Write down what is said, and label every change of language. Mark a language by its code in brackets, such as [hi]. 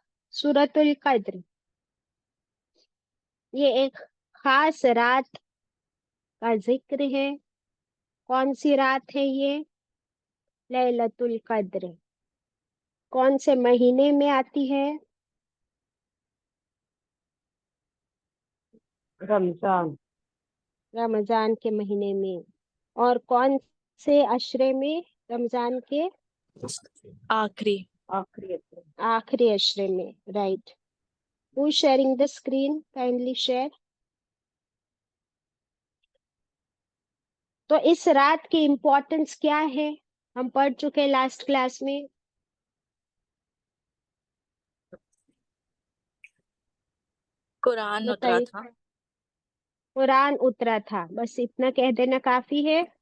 [ur] سورت القدر یہ ایک خاص رات کا ذکر ہے۔ کون سی رات ہے یہ؟ لیلۃ القدر۔ کون سے مہینے میں آتی ہے؟ رمضان۔ رمضان کے مہینے میں۔ اور کون سے عشرے میں؟ رمضان کے آخری آخری عشرے میں، right. [en] Who is sharing the screen? Kindly share. [ur] تو اس رات کی امپورٹنس کیا ہے؟ ہم پڑھ چکے لاسٹ کلاس میں۔ قرآن اترا بتائیے۔ تھا، قرآن اترا تھا، بس اتنا کہہ دینا کافی ہے۔